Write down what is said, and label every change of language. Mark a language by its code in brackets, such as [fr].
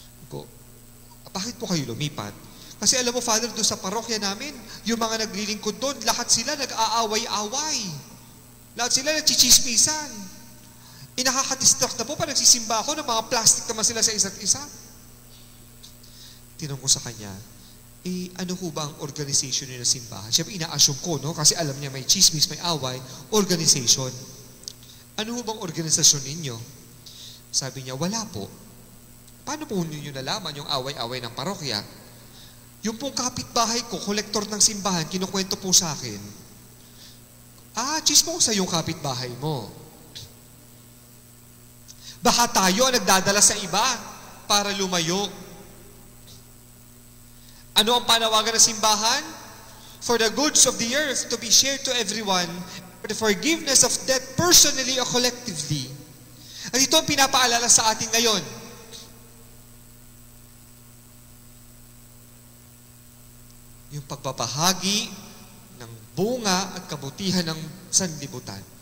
[tl] Ko, bakit po kayo lumipat? Kasi alam mo, Father, doon sa parokya namin, yung mga naglilingkod doon, lahat sila nag-aaway-away. Lahat sila nagchichismisan. Nakakadistract na po pa nagsisimba ako ng mga plastic naman sila sa isa't isa. Tinanong ko sa kanya, ano ho ba ang organization nyo ng simbahan? Siyempre, ina-assume ko, no? Kasi alam niya may chismis, may away, organization. Ano ho bang organisasyon ninyo? Sabi niya, wala po. Paano po ninyo nalaman yung away-away ng parokya? Yung pong kapitbahay ko, kolektor ng simbahan, kinukwento po sa akin, chismosa yung kapitbahay mo. Baka tayo ang nagdadala sa iba para lumayo. Ano ang panawagan ng simbahan? [en] For the goods of the earth to be shared to everyone, for the forgiveness of debt personally or collectively. [tl] At ito ang pinapaalala sa atin ngayon. Yung pagbabahagi ng bunga at kabutihan ng sanlibutan.